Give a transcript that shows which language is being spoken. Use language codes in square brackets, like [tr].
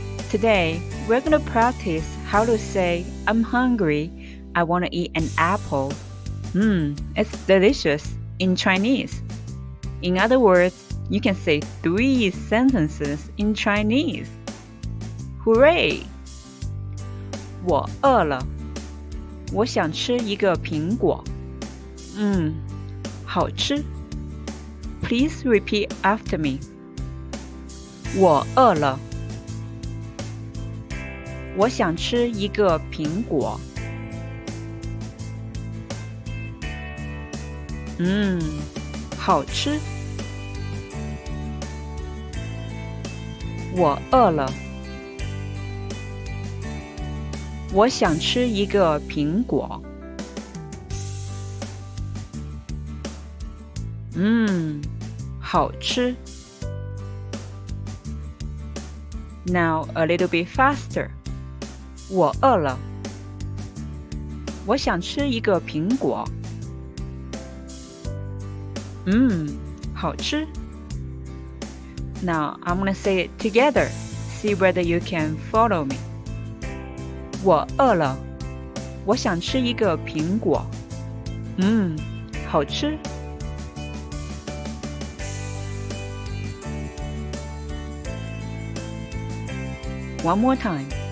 [en] Today, we're going to practice how to say, I'm hungry, I want to eat an apple. It's delicious in Chinese. In other words, you can say 3 sentences in Chinese. Hooray! [zh] 我饿了，我想吃一个苹果。好吃。 [en] Please repeat after me. [zh] 我饿了，我想吃一个苹果。好吃。我饿了，我想吃一个苹果。好吃。 [en] Now a little bit faster. [zh] 我饿了，我想吃一个苹果。好吃。 [en] Now I'm gonna say it together. See whether you can follow me. [zh] 我饿了，我想吃一个苹果。好吃。 [en] One more time.